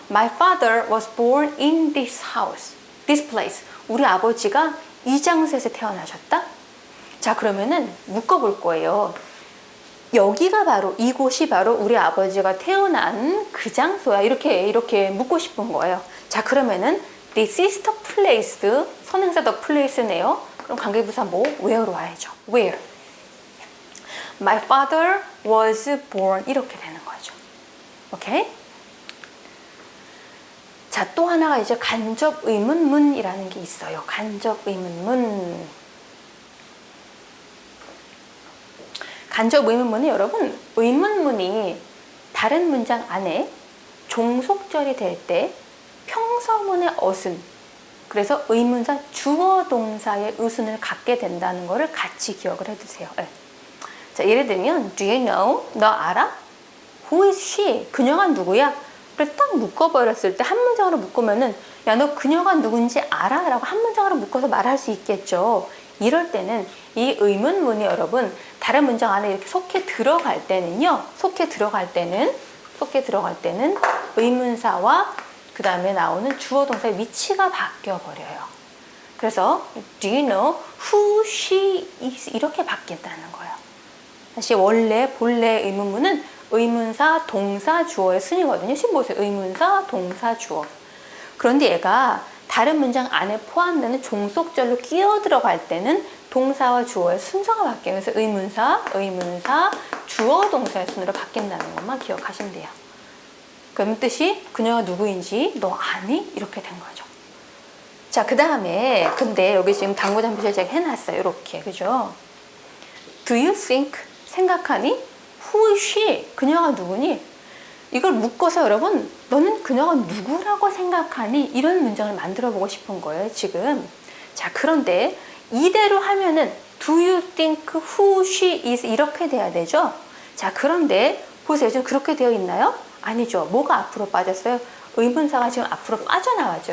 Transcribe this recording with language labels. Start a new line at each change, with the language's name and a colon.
English: My father was born in this house. This place.
Korean: 우리 아버지가 이 장소에서 태어나셨다? 자, 그러면은 묶어볼 거예요. 여기가 바로, 이곳이 바로 우리 아버지가 태어난 그 장소야. 이렇게 묻고 싶은 거예요. 자, 그러면은
English: This is the place.
Korean: 선행사 the place네요. 그럼 관계부사 where로 와야죠.
English: Where. My father was born.
Korean: 이렇게 되는 거죠. 오케이? 자, 또 하나가 이제 간접 의문문이라는 게 있어요. 간접 의문문. 간접 의문문은 여러분, 의문문이 다른 문장 안에 종속절이 될 때 평서문의 어순, 그래서 의문사 주어 동사의 의순을 갖게 된다는 것을 같이 기억을 해두세요. 네. 자, 예를 들면
English: Do you know?
Korean: 너 알아?
English: Who is she?
Korean: 그녀가 누구야? 를 딱 묶어버렸을 때 한 문장으로 묶으면은 야, 너 그녀가 누군지 알아? 라고 한 문장으로 묶어서 말할 수 있겠죠. 이럴 때는 이 의문문이 여러분 다른 문장 안에 이렇게 속해 들어갈 때는요. 속해 들어갈 때는 의문사와 그 다음에 나오는 주어 동사의 위치가 바뀌어 버려요. 그래서
English: do you know who she is
Korean: 이렇게 바뀐다는 거예요. 다시 본래 의문문은 의문사, 동사, 주어의 순이거든요. 지금 보세요. 의문사, 동사, 주어. 그런데 얘가 다른 문장 안에 포함되는 종속절로 끼어 들어갈 때는 동사와 주어의 순서가 바뀌어요. 그래서 의문사, 주어, 동사의 순으로 바뀐다는 것만 기억하시면 돼요. 그럼 뜻이 그녀가 누구인지 너 아니? 이렇게 된 거죠. 자, 그 다음에 근데 여기 지금 당구장 표시를 제가 해놨어요. 이렇게. 그죠?
English: Do you think?
Korean: 생각하니?
English: Who is she?
Korean: 그녀가 누구니? 이걸 묶어서 여러분 너는 그녀가 누구라고 생각하니? 이런 문장을 만들어 보고 싶은 거예요. 지금. 자, 그런데 이대로 하면은
English: Do you think who she is?
Korean: 이렇게 돼야 되죠? 자, 그런데 보세요. 지금 그렇게 되어 있나요? 아니죠. 뭐가 앞으로 빠졌어요? 의문사가 지금 앞으로 빠져나왔죠.